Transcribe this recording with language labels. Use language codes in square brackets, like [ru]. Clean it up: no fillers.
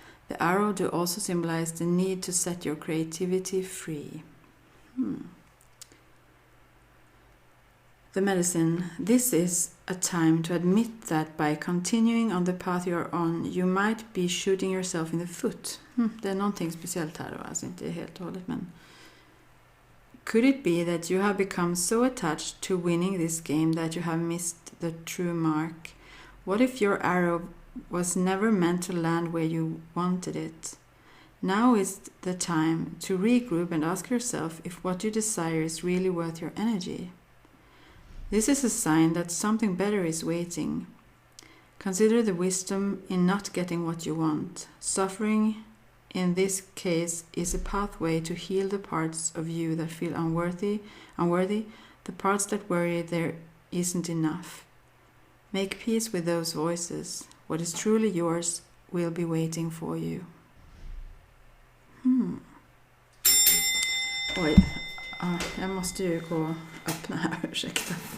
[en] The arrow do also symbolize the need to set your creativity free. The medicine. This is a time to admit that by continuing on the path you are on, you might be shooting yourself in the foot. [sv] Det är någonting speciellt här då, alltså inte helt och hållet, men... [en] Could it be that you have become so attached to winning this game that you have missed the true mark? What if your arrow was never meant to land where you wanted it? Now is the time to regroup and ask yourself if what you desire is really worth your energy. This is a sign that something better is waiting. Consider the wisdom in not getting what you want. Suffering, in this case, is a pathway to heal the parts of you that feel unworthy, the parts that worry there isn't enough. Make peace with those voices. What is truly yours will be waiting for you. [sv] Oj, jag måste ju gå och öppna här, ursäkta.